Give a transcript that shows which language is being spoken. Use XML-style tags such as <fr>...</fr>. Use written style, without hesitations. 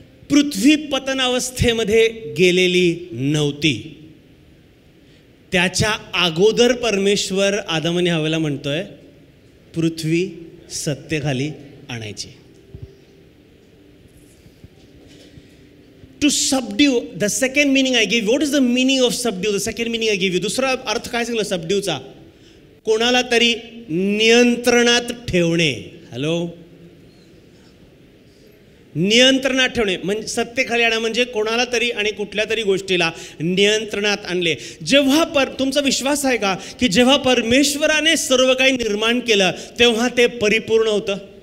<mr>पृथ्वी पतनावस्थेमध्ये गेलेली नव्हती. त्याच्या अगोदर परमेश्वर आदम आणि हव्वाला म्हणतोय पृथ्वी सत्तेखाली आणायची.</mr> <en>To subdue, the second meaning I gave. What is the meaning of subdue? The second meaning I gave you.</en> <mr>दुसरा अर्थ काय सांगितलं सबड्यूचा? कोणाला तरी नियंत्रणात ठेवणे. हॅलो. नियंत्रणात ठेवणे म्हणजे सत्तेखाली आणा, म्हणजे कोणाला तरी आणि कुठल्या तरी गोष्टीला नियंत्रणात आणले. जेव्हा तुमचा विश्वास आहे का की जेव्हा परमेश्वराने सर्व काही निर्माण केलं तेव्हा ते परिपूर्ण होतं?</mr>